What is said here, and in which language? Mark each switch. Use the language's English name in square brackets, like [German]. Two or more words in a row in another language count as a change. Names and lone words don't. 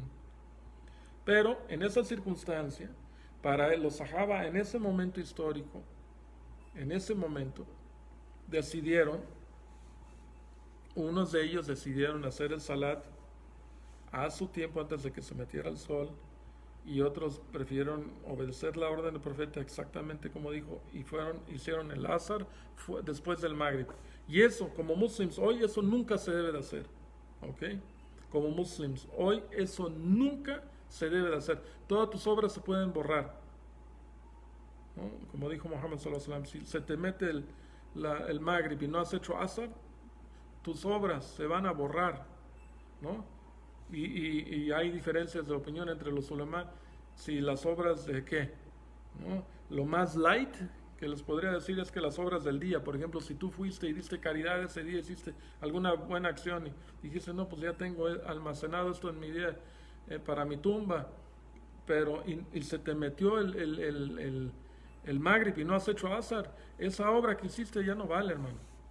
[Spanish] Pero en esa circunstancia, para los sahaba en ese momento histórico, unos de ellos decidieron hacer el salat a su tiempo antes de que se metiera el sol, y otros prefirieron obedecer la orden del profeta exactamente como dijo, y hicieron el asar después del Maghrib. Y eso, como muslims hoy, eso nunca se debe de hacer, ¿ok? Como muslims hoy, eso nunca se debe de hacer. Todas tus obras se pueden borrar, ¿no? Como dijo Muhammad [Arabic] صلى الله عليه وسلم, [Spanish] si se te mete el Maghrib y no has hecho asar, tus obras se van a borrar, ¿no? Y hay diferencias de opinión entre los ulama, si las obras de qué, ¿no? Lo más light, que les podría decir es que las obras del día, por ejemplo, si tú fuiste y diste caridad ese día, hiciste alguna buena acción y dijiste, no, pues ya tengo almacenado esto en mi día para mi tumba, pero y se te metió el Magrib y no has hecho Azar, esa obra que hiciste ya no vale, hermano.